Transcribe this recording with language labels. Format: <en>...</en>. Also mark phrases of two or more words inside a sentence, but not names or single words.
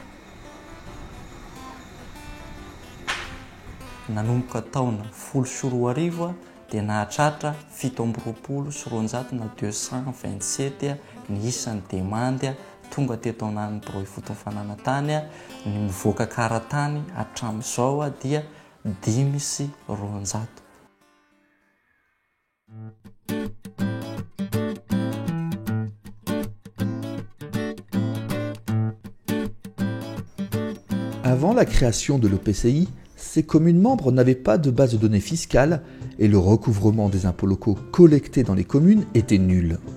<mg>Nanomboka taona 14 dia nahatratra 720 na 227 ny isan'ny demandy tonga teto anatin'ny biro fotony fananantany ny mivoaka karatany hatramin'izao dia 500.</mg> <fr>Avant la création de l'OPCI, ces communes membres n'avaient pas de base de données fiscale et le recouvrement des impôts locaux collectés dans les communes était nul.</fr>